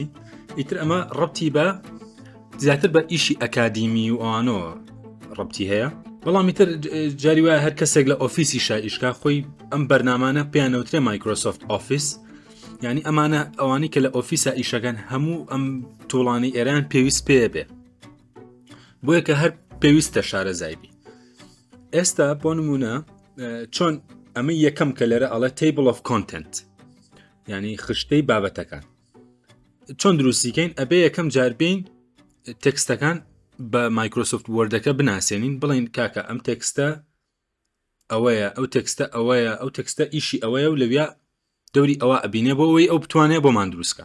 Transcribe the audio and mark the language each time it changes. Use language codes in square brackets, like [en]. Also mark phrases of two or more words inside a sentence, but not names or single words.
[ckb] ئیتر ئەمە ڕەبتی بە زیاتر بە ئیشی ئەکادیمی و ئەوانەوە ڕەبتی هەیە، بەڵام ئیتر جاری وایە هەر کەسێک لە ئۆفیسی شایشکا خۆی ئەم بەرنامانە پێیانەوترێ مایکرۆسۆفت ئۆفیس، یعنی ئەمانە ئەوانی کە لە ئۆفیسە ئیشەکەن هەموو ئەم توڵانی ئێران پێویست پێ بێ، بۆیە کە هەر پێویستە شارەزایبی. ئێستا بۆ نمونە چۆن ئەمە یەکەم کە لەرە ئەڵێ [en] table of content، [ckb] یعنی خشتەی بابەتەکان چۆن دروستیکەین، ئەبێ یەکەم جاربین تێکستەکان بە مایکرۆسۆفت وەردەکە بناسێنین، بڵین کاکە ئەم تێکستە ئەوەیە، ئەو تێکستە ئەوەیە، ئەو تێکستە ئیشی ئەوەیە و لەویا دەوری ئەوە ئەبینێ بۆ ئەوەی ئەو بتوانێ بۆمان دروستکە.